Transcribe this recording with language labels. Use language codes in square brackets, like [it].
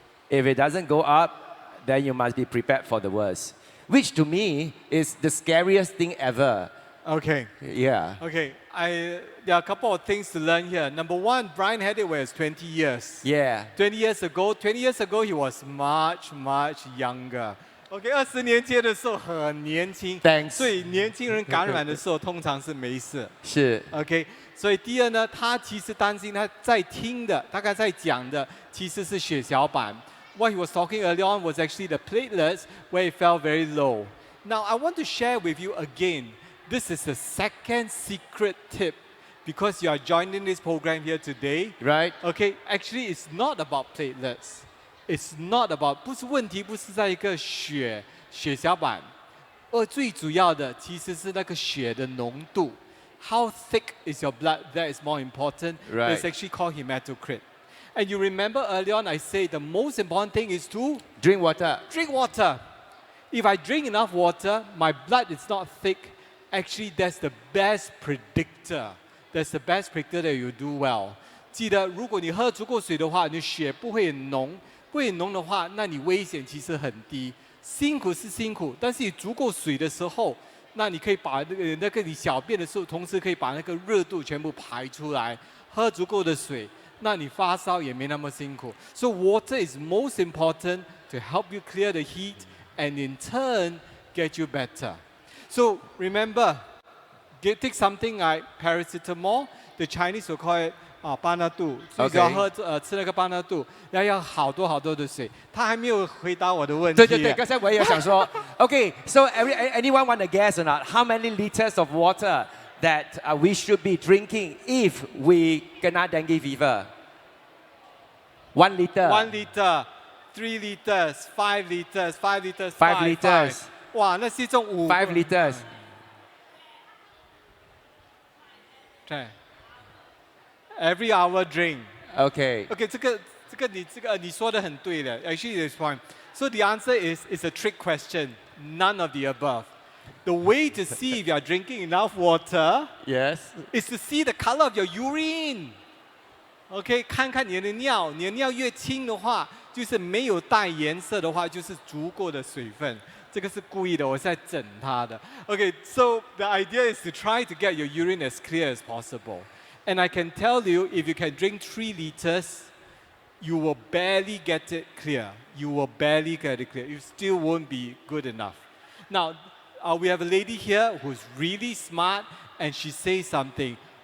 [en] If it doesn't go up, then you must be prepared for the worst. Which to me is the scariest thing ever. Okay. Yeah. Okay. There are a couple of things to learn here. Number one, Brian had it when he was 20 years. Yeah. 20 years ago, he was much younger. [zh] OK， 20年前的时候很年轻， [en] Thanks. [zh] 所以年轻人感染的时候通常是没事。是。 OK， 所以第二呢，他其实担心他在听的，大概在讲的其实是血小板。 [en] What he was talking earlier on was actually the platelets where it fell very low. Now I want to share with you again. This is the second secret tip because you are joining this program here today. Right. Okay, actually it's not about platelets. It's not about [zh] 不是问题，不是在一个血小板，而最主要的其实是那个血的浓度。 [en] How thick is your blood? That is more important. Right. It's actually called hematocrit. And you remember earlier on I said the most important thing is to Drink water. drink water. If I drink enough water, my blood is not thick. Actually, that's the best predictor. That's the best predictor that you do well. [zh] 记得，如果你喝足够水的话，你的血不会很浓。不会很浓的话，那你危险其实很低。辛苦是辛苦，但是你足够水的时候，那你可以把那个你小便的时候，同时可以把那个热度全部排出来。喝足够的水，那你发烧也没那么辛苦。 [en] So water is most important to help you clear the heat and in turn get you better. So remember, take something like paracetamol. The Chinese will call it [zh] 巴纳杜，所以只要吃那个巴纳杜，要好多的水。他还没有回答我的问题。对，刚才我也想说， [en] Okay, so anyone want to guess or not? How many liters of water that we should be drinking if we kena dengue fever? 1 liter. 1 liter, 3 liters, 5 liters, 5 liters, 5 liters. [zh] 哇，那是一种5 [en] liters. 对。Every hour drink. Okay. [zh] Okay, 这个你说的很对的。 [en] Actually, it's fine. So the answer is a trick question. None of the above. The way to see if you are drinking enough water, Yes. is to see the color of your urine. [zh] OK， 看看你的尿，你的尿越清的话，就是没有带颜色的话，就是足够的水分。这个是故意的，我是在整它的。 [en] Okay, so the idea is to try to get your urine as clear as possible. And I can tell you, if you can drink 3 liters, you will barely get it clear. You will barely get it clear. You still won't be good enough. Now, we have a lady here who's really smart, and she says something.